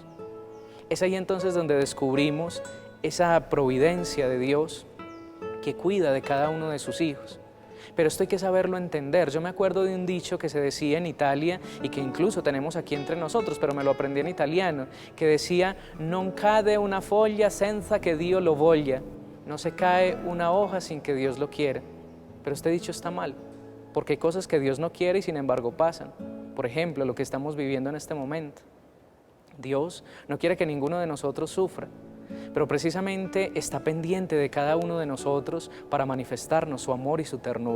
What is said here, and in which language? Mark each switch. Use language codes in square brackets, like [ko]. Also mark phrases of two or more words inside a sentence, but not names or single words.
[es] Es ahí entonces donde descubrimos esa providencia de Dios que cuida de cada uno de sus hijos. Pero esto hay que saberlo entender. Yo me acuerdo de un dicho que se decía en Italia y que incluso tenemos aquí entre nosotros, pero me lo aprendí en italiano, que decía: [it] non cade una foglia senza che Dio lo voglia. [es] No se cae una hoja sin que Dios lo quiera. Pero este dicho está mal, porque hay cosas que Dios no quiere y sin embargo pasan. Por ejemplo, lo que estamos viviendo en este momento. Dios no quiere que ninguno de nosotros sufra, pero precisamente está pendiente de cada uno de nosotros para manifestarnos su amor y su ternura.